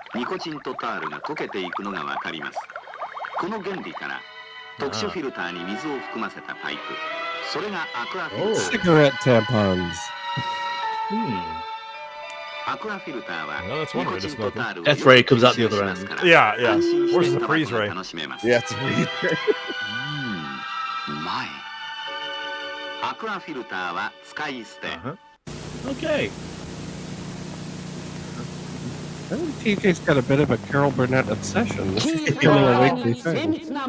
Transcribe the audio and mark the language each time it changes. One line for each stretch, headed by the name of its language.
Japanese: ニコチンとタールが溶けていくのがわかります。この原理から特殊フィルターに水を含ませたパイプ、それがアクアフィルター。
English: Cigarette tampons.
Japanese: アクアフィルターは
English: Well, that's one way to smoke them. Death ray comes out the other end. Yeah. Where's the freeze ray? Yeah, it's freeze ray.
Japanese: うまい。アクアフィルターは使い捨て。
English: Okay. I think TJ's got a bit of a Carol Burnett obsession. This is becoming a weekly thing.